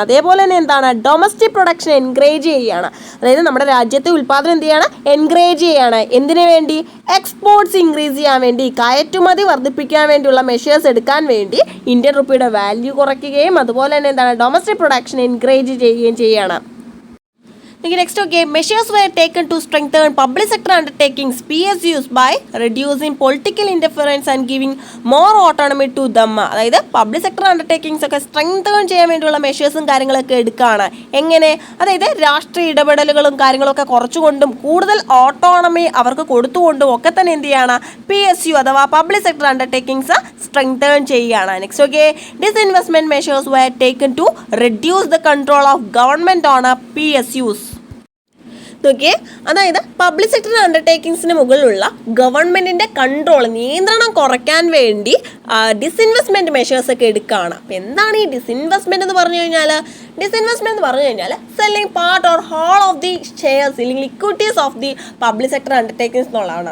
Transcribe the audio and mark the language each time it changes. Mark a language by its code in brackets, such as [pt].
[ml] അതേപോലെ തന്നെ എന്താണ്, ഡൊമസ്റ്റിക് പ്രൊഡക്ഷൻ എൻകറേജ് ചെയ്യുകയാണ്. അതായത് നമ്മുടെ രാജ്യത്തെ ഉൽപ്പാദനം എന്ത് ചെയ്യണം, എൻകറേജ് ചെയ്യുകയാണ്. എന്തിനു വേണ്ടി, എക്സ്പോർട്ട്സ് ഇൻക്രീസ് ചെയ്യാൻ വേണ്ടി, കയറ്റുമതി വർദ്ധിപ്പിക്കാൻ വേണ്ടിയുള്ള മെഷേഴ്സ് എടുക്കാൻ വേണ്ടി ഇന്ത്യൻ റുപ്പിയുടെ വാല്യൂ കുറയ്ക്കുകയും അതുപോലെ തന്നെ എന്താണ്, ഡൊമസ്റ്റിക് പ്രൊഡക്ഷൻ എൻകറേജ് ചെയ്യുകയും ചെയ്യുകയാണ്. [en] Next, okay, measures were taken to strengthen public sector undertakings (PSUs) by reducing political interference and giving more autonomy to them. [ml] അതായത് പബ്ലിക് സെക്ടർ അണ്ടർടേക്കിങ്സ് ഒക്കെ സ്ട്രെങ്തൻ ചെയ്യാൻ വേണ്ടിയുള്ള മെഷേഴ്സും കാര്യങ്ങളൊക്കെ എടുക്കുകയാണ്. എങ്ങനെ, അതായത് രാഷ്ട്രീയ ഇടപെടലുകളും കാര്യങ്ങളൊക്കെ കുറച്ചുകൊണ്ടും കൂടുതൽ ഓട്ടോണമി അവർക്ക് കൊടുത്തുകൊണ്ടും ഒക്കെ തന്നെ എന്ത് ചെയ്യാണ്, PSU അഥവാ പബ്ലിക് സെക്ടർ അണ്ടർടേക്കിങ്സ് സ്ട്രെങ്തൻ ചെയ്യുകയാണ്. [en] Next okay, disinvestment measures were taken to reduce the control of government on PSUs. [ml] നോക്കിയേ, അതായത് പബ്ലിക് സെക്ടർ അണ്ടർടേക്കിങ്സിന് മുകളിലുള്ള ഗവൺമെൻറ്റിൻ്റെ കൺട്രോൾ, നിയന്ത്രണം കുറയ്ക്കാൻ വേണ്ടി ഡിസ്ഇൻവെസ്റ്റ്മെൻറ്റ് മെഷേഴ്സ് ഒക്കെ എടുക്കുകയാണ്. അപ്പോൾ എന്താണ് ഈ ഡിസ്ഇൻവെസ്റ്റ്മെൻറ്റ് എന്ന് പറഞ്ഞു കഴിഞ്ഞാൽ, ഡിസ്ഇൻവെസ്റ്റ്മെൻറ്റ് എന്ന് പറഞ്ഞു കഴിഞ്ഞാൽ [en] selling part or whole of the shares [ml] അല്ലെങ്കിൽ [en] equities of the public sector undertakings [ml] എന്നുള്ളതാണ്.